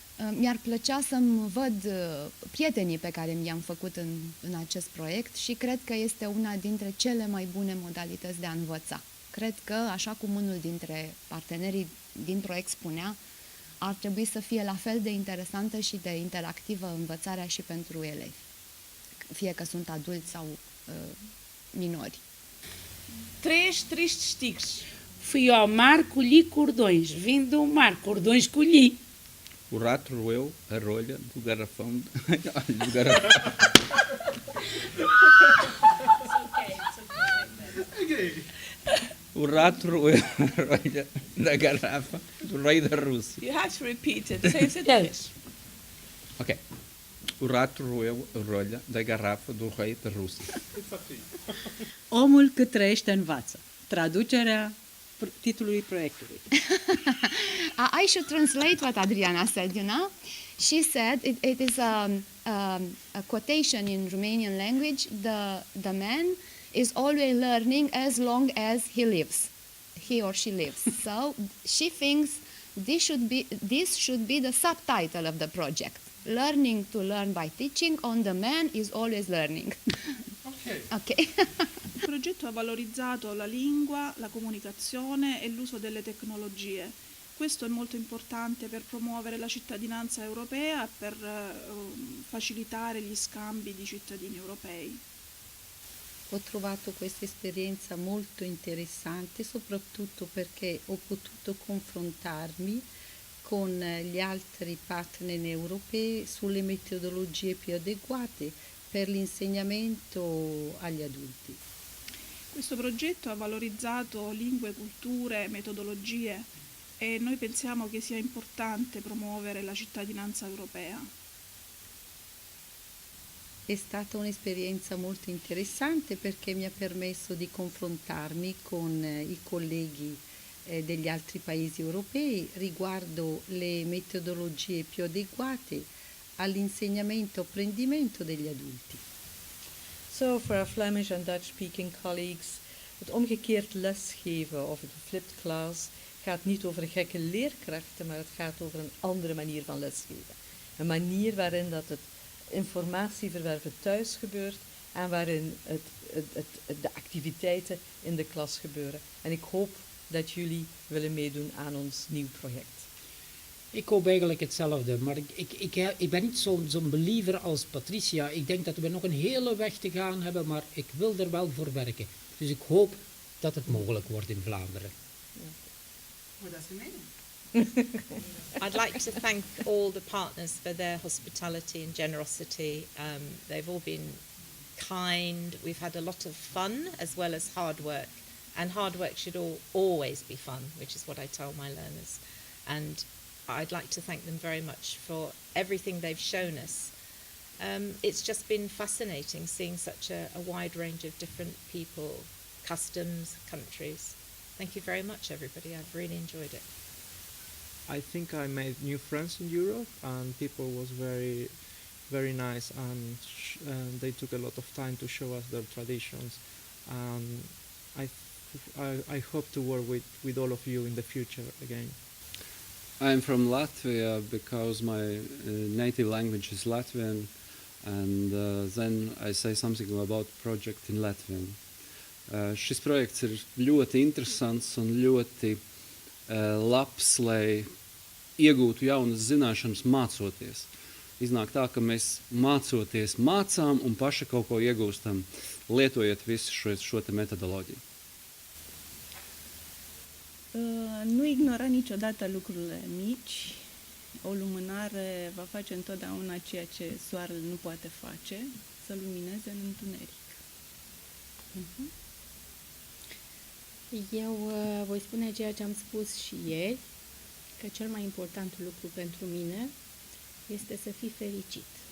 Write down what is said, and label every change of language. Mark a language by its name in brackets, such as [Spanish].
[Romanian] Mi-ar plăcea să-mi văd prietenii pe care mi-am făcut în acest proiect și cred că este una dintre cele mai bune modalități de a învăța. Cred că, așa cum unul dintre partenerii din proiect spunea, ar trebui să fie la fel de interesantă și de interactivă învățarea și pentru elevi, fie că sunt adulți sau minori. [Portuguese] Três tristes tigres. Fui ao mar, colhi cordões. Vim do mar, cordões colhi. O rato roeu a rolha do garrafão. Do garrafão. O rato roeu a rolha da garrafa do rei da Rússia. [English] You have to repeat it. Say it again. Ok. [Portuguese] O rato roeu a rolha da garrafa do rei da Rússia. [Romanian] Omul cât trăiește învață. Traducerea titlului proiectului. [English] I should translate what Adriana said, you know. She said, it is a quotation in Romanian language, the man is always learning as long as he or she lives. So she thinks this should be the subtitle of the project. Learning to learn by teaching, on the man is always learning. Okay. [Italian] Il progetto ha valorizzato la lingua, la comunicazione e l'uso delle tecnologie. Questo è molto importante per promuovere la cittadinanza europea e per facilitare gli scambi di cittadini europei. Ho trovato questa esperienza molto interessante, soprattutto perché ho potuto confrontarmi con gli altri partner europei sulle metodologie più adeguate per l'insegnamento agli adulti. Questo progetto ha valorizzato lingue, culture, metodologie e noi pensiamo che sia importante promuovere la cittadinanza europea. È stata un'esperienza molto interessante perché mi ha permesso di confrontarmi con i colleghi degli altri paesi europei riguardo le metodologie più adeguate all'insegnamento e apprendimento degli adulti. [English] So for our Flemish and Dutch speaking colleagues, [Dutch] het omgekeerd lesgeven of het flipped class gaat niet over gekke leerkrachten, maar het gaat over een andere manier van lesgeven. Een manier waarin dat het informatieverwerven thuis gebeurt en waarin de activiteiten in de klas gebeuren. En ik hoop dat jullie willen meedoen aan ons nieuw project. Ik hoop eigenlijk hetzelfde, maar ik ben niet zo'n believer als Patricia. Ik denk dat we nog een hele weg te gaan hebben, maar ik wil er wel voor werken. Dus ik hoop dat het mogelijk wordt in Vlaanderen. [English] What does it mean? I'd like to thank all the partners for their hospitality and generosity. They've all been kind. We've had a lot of fun as well as hard work. And hard work should always be fun, which is what I tell my learners. and I'd like to thank them very much for everything they've shown us. It's just been fascinating seeing such a wide range of different people, customs, countries. Thank you very much, everybody. I've really enjoyed it. I think I made new friends in Europe, and people was very, very nice, and they took a lot of time to show us their traditions. And I hope to work with all of you in the future again. I'm from Latvia because my native language is Latvian, and then I say something about project in Latvian. [Latvian] Šis projekts ir ļoti interesants un ļoti labs, lai iegūtu jaunas zināšanas mācoties. Iznāk tā, ka mēs mācoties mācām un paši kaut ko iegūstam, lietojot visu šo te metodoloģiju. [Romanian] Nu ignora niciodată lucrurile mici. O lumânare va face întotdeauna ceea ce soarele nu poate face, să lumineze în întuneric. Eu voi spune ceea ce am spus și ieri, că cel mai important lucru pentru mine este să fii fericit.